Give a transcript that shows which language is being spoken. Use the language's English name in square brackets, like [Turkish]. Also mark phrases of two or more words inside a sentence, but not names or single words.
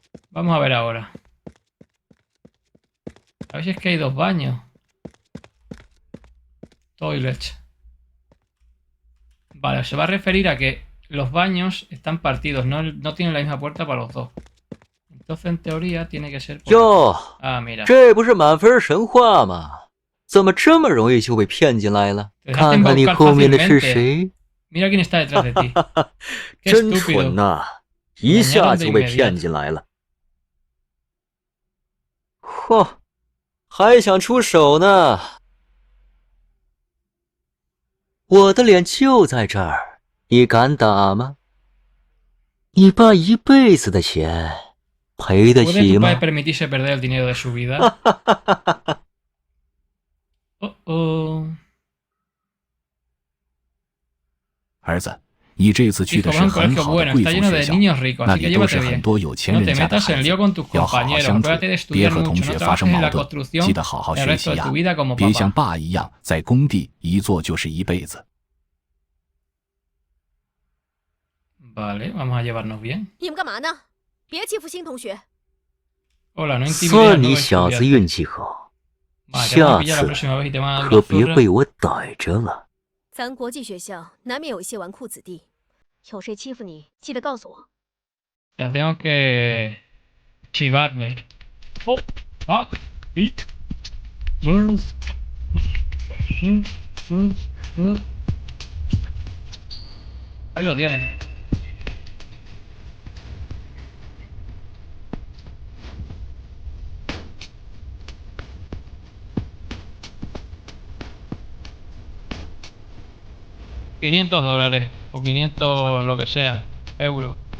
[Spanish] Vamos a ver ahora. A ver si es que hay 2 baños. Toilets. Vale, se va a referir a que los baños están partidos, no tienen la misma puerta para los dos. Entonces, en teoría, tiene que ser... [Chinese] 哟， [Spanish] Ah, mira. [Chinese] 这不是满分神话吗？怎么这么容易就被骗进来了？ [Spanish] Te dejaste [Chinese] 看看你 [Spanish] embaucar [Chinese] 后面的是 [Spanish] fácilmente. [Chinese] 谁？ [Spanish] Mira quién está detrás de ti. Qué [Chinese] 真 [Spanish] estúpido. [Chinese] 蠢呐、一下就被骗进来了。嚯，还想出手呢？我的脸就在这儿，你敢打吗？你爸一辈子的钱赔得 [Spanish] ¿Puede [Chinese] 起 [Spanish] tu [Chinese] 吗 [Spanish] padre？ permitirse perder el dinero de su vida? Oh, oh. [Chinese] 儿子，你这次去的 [Spanish] Hijo, [Chinese] 是 [Spanish] va a un [Chinese] 很 [Spanish] colegio [Chinese] 好的 [Spanish] bueno, [Chinese] 贵 [Spanish] está [Chinese] 族 [Spanish] lleno [Chinese] 学 [Spanish] de [Chinese] 校， [Spanish] niños ricos, [Chinese] 那 [Spanish] así que [Chinese] 里都 [Spanish] llévate [Chinese] 是很 [Spanish] bien. [Chinese] 多有钱 [Spanish] No [Chinese] 人 [Spanish] te [Chinese] 家的 [Spanish] metas [Chinese] 孩 [Spanish] en [Chinese] 子， [Spanish] lío con tus [Chinese] 要好好 [Spanish] compañeros, [Chinese] 相处， [Spanish] acuérdate de [Chinese] 别 [Spanish] estudiar [Chinese] 和同 [Spanish] mucho, [Chinese] 学 [Spanish] no [Chinese] 发生 [Spanish] trabajes en [Chinese] 矛 [Spanish] la [Chinese] 盾， [Spanish] construcción [Chinese] 记得好好 [Spanish] el [Chinese] 学 [Spanish] resto [Chinese] 习 [Spanish] de [Chinese] 呀 [Spanish] tu vida como [Chinese] 别像 [Spanish] papá. [Chinese] 爸一样在工地一做就是一辈子。 [Spanish] Vale, vamos a llevarnos bien. [Chinese] 你们干嘛呢？别欺负新同学。 [Spanish] Hola, no intimides al [Chinese] 算你 [Spanish] nuevo [Chinese] 小子 [Spanish] estudiante. [Chinese] 运气好， [Spanish] Vale, te van a [Chinese] 下 [Spanish] pillar la [Chinese] 次 [Spanish] próxima vez y te van a dar [Chinese] 可 [Spanish] una [Chinese] 别 [Spanish] zurra. [Chinese] 被我逮着了。咱国际学校难免有一些纨绔子弟，有谁欺负你，记得告诉我。 [Spanish] Ya tengo que chivarme. Oh, ah, it. Ahí lo tienes. $500 o 500 lo que sea, euros.